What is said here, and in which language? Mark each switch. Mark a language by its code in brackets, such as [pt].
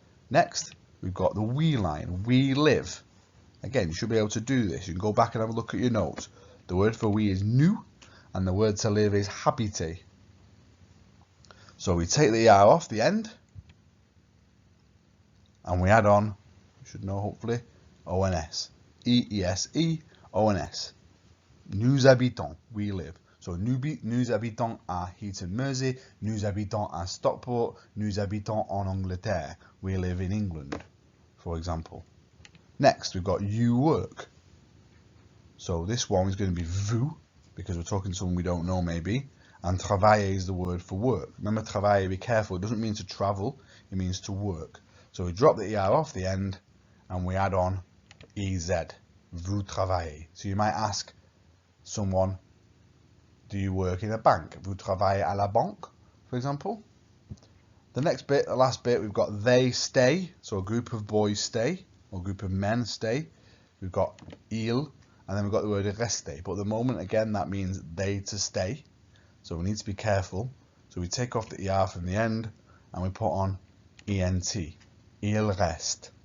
[en] Next, we've got the we line. We live. Again, you should be able to do this. You can go back and have a look at your notes. The word for we is nous, and the word to live is habiter. So we take the ER off the end, and we add on, you should know hopefully, ONS. E-E-S-E, ONS. [fr] Nous habitons, [en] we live. [fr] So nous habitons à Heaton, Mersey, nous habitons à Stockport, nous habitons en Angleterre. [en] We live in England, for example. Next, we've got you work. So this one is going to be vous, because we're talking to someone we don't know maybe. And travailler is the word for work. Remember, travailler, be careful, it doesn't mean to travel, it means to work. So we drop the ER off the end, and we add on EZ, [fr] vous travaillez. [en] So you might ask someone, do you work in a bank? [fr] Vous travaillez à la banque, [en] for example. The next bit, the last bit, we've got they stay. So a group of boys stay, or a group of men stay. We've got il, and then we've got the word rester. But at the moment, again, that means they to stay. So we need to be careful. So we take off the ER from the end, and we put on ENT. [fr] Il reste.